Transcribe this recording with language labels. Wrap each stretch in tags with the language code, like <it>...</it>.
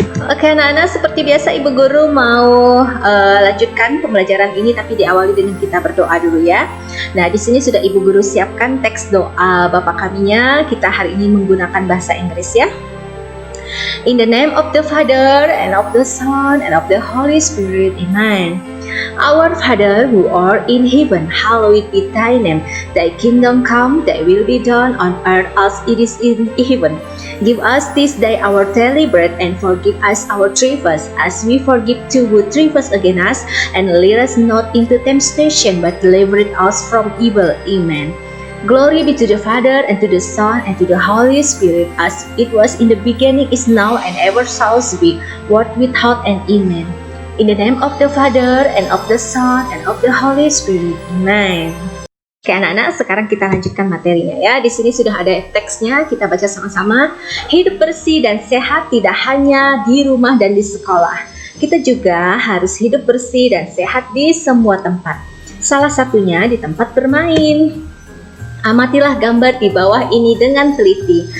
<id>Oke anak-anak, seperti biasa Ibu Guru mau lanjutkan pembelajaran ini, tapi diawali dengan kita berdoa dulu ya. Nah di sini sudah Ibu Guru siapkan teks doa Bapa Kaminya. Kita hari ini menggunakan bahasa Inggris ya.</id> <en>In the name of the Father, and of the Son, and of the Holy Spirit, Amen. Our Father who art in heaven, hallowed be thy name. Thy kingdom come, thy will be done on earth as it is in heaven. Give us this day our daily bread, and forgive us our trespasses, as we forgive too who trespass against us. And lead us not into temptation, but deliver us from evil. Amen. Glory be to the Father, and to the Son, and to the Holy Spirit, as it was in the beginning, is now, and ever shall be, world without end. Amen. In the name of the Father, and of the Son, and of the Holy Spirit. Amen.</en> <id>Oke anak-anak, sekarang kita lanjutkan materinya ya. Di sini sudah ada teksnya, kita baca sama-sama. Hidup bersih dan sehat tidak hanya di rumah dan di sekolah. Kita juga harus hidup bersih dan sehat di semua tempat. Salah satunya di tempat bermain. Amatilah gambar di bawah ini dengan teliti.</id>